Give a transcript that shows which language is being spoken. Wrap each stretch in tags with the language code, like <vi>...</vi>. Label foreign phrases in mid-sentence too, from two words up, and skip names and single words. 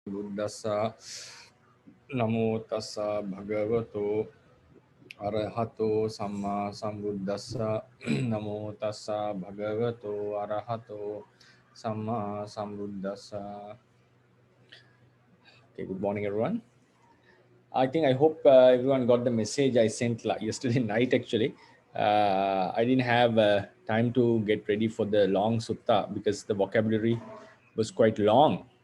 <pi>Buddhassa Namo tassa bhagavato arahato samma sambuddhassa Namo tassa bhagavato arahato samma sambuddhassa.</pi> <en>Okay, good morning everyone. I hope everyone got the message I sent yesterday night actually. I didn't have time to get ready for the long sutta because the vocabulary was quite long.</en>